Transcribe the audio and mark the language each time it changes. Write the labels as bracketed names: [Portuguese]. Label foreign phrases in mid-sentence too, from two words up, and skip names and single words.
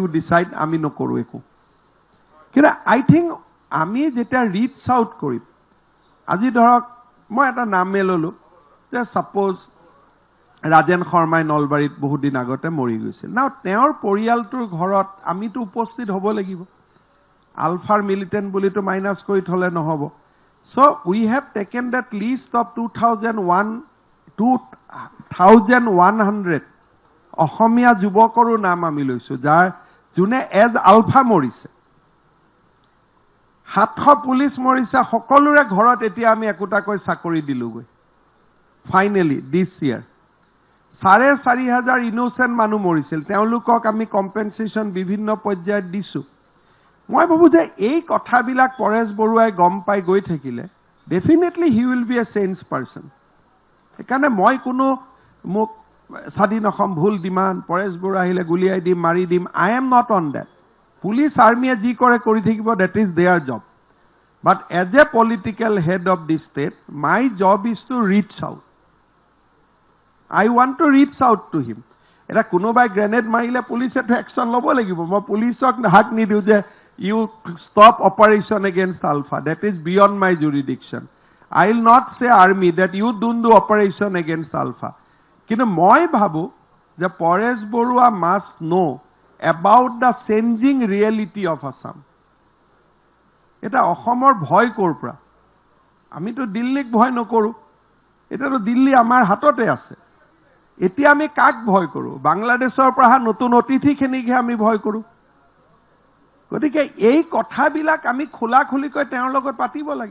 [Assamese] ডিসাইড আমি নকৰো একো কিন্তু [English] I think [Assamese] আমি যেটা [English] reach out [Assamese] কৰিম আজি ধৰক মই এটা নাম ললো যে সাপোজ ৰাজেন শৰ্মাই নলবাৰীত বহুত দিন আগতে মৰি গৈছিল নাও তেওঁৰ পৰিয়ালটোৰ ঘৰত আমিতো উপস্থিত হ'ব লাগিব আলফাৰ মিলিটেন্ট বুলিতো মাইনাস কৰি থলে নহব [English] so we have taken that list of [Assamese] 2100 অসমীয়া যুৱকৰো নাম আমি লৈছো যাৰ জুনে এজ আলফা মৰিছে 700 পুলিচ মৰিছে সকলোৰে ঘৰত এতিয়া আমি একোটাকৈ চাকৰি দিলুগৈ [English] finally this year [Assamese] 4500 ইনোসেন্ট মানুহ মৰিছিল তেওঁলোকক আমি কম্পেনসেশন বিভিন্ন পৰ্যায়ত দিছো মই ভাবো যে এই কথাবিলাক পৰেশ বৰুৱাই গম পাই গৈ [English] থাকিলে definitely he will be a change person [Assamese] এখানে মই কোনো মোক স্বাধীন অসম ভুল ডিমান্ড পৰেশ বৰুৱা আহিলে গুলিয়াই দিম মাৰি দিম [English] I am not on that [Assamese] পুলিচ আৰ্মিয়ে যি কৰে কৰি থাকিব [English] that is their job but as a political head of the state my job is to reach out I want to reach out to him. [Assamese] এটা কোনোবাই গ্ৰেনেড মাৰিলে পুলিচে তো অ্যাকশন ল'ব লাগিব মই পুলিচক হাক নিদিও যে [English] you stop operation against Alpha. That is beyond my jurisdiction. I will not say army that you don't do operation against Alpha. [Assamese] কিন্তু মই ভাবো যে [English] পৰেশ বৰুৱা must know about the changing reality of Assam. [Assamese] এটা অসমৰ ভয় ক'ৰ পৰা? আমিতো দিল্লীক ভয় নকৰো, এটাতো দিল্লী আমাৰ হাততে আছে। এতিয়া আমি কাক ভয় কৰো? বাংলাদেশৰ পৰা নতুন অতিথিখিনিকহে আমি ভয় কৰো। গতিকে এই কথাবিলাক আমি খোলাখুলিকৈ তেওঁৰ লগত পাতিব লাগে।